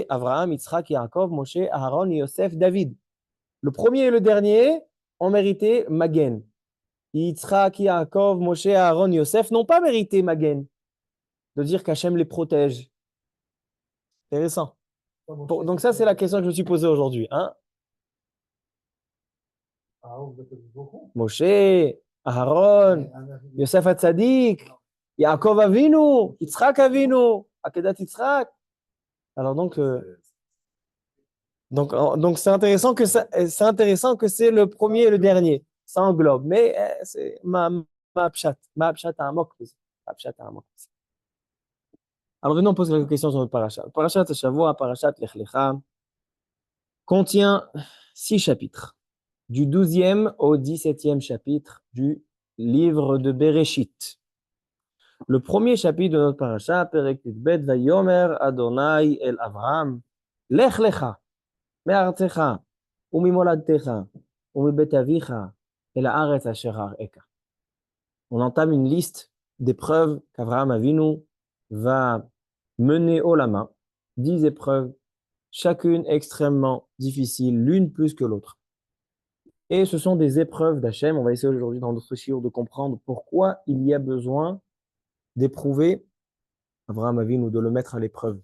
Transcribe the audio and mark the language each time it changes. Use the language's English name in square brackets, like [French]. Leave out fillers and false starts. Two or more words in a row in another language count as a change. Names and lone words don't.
[French] Avraham, Yitzhak, Yaakov, Moshe, Aaron, Yosef, David. Le premier et le dernier ont mérité Magen. Yitzhak, Yaakov, Moshe, Aaron, Yosef n'ont pas mérité Magen. De dire qu'Hachem les protège. Intéressant. Donc ça, c'est la question que je me suis posée aujourd'hui. Hein? Moshe, Aaron, Yosef Hatzadik, Yaakov Avinu, Yitzhak Avinu, Akedat Yitzhak. Alors donc c'est intéressant que c'est le premier et le dernier. Ça englobe. Mais c'est ma pshat amok. Ma pshat amok. Alors venons poser la question sur notre parasha. Le [Hebrew] פרשת שבוע, [French] parashat Lech Lecha, contient 6 chapitres. Du 12e au 17e chapitre du livre de Bereshit. Le premier chapitre de notre parasha, [Hebrew] פרק ב ויאמר ה' אל אברהם לך לך מארצך וממולדתך ומבית אביך אל הארץ אשר אראך. [French] On entame une liste d'épreuves qu'Avraham Avinu va mener haut la main, 10 épreuves, chacune extrêmement difficile, l'une plus que l'autre. Et ce sont des épreuves d'Hachem. On va essayer aujourd'hui dans notre shiur de comprendre pourquoi il y a besoin d'éprouver Avraham Avinu, de le mettre à l'épreuve.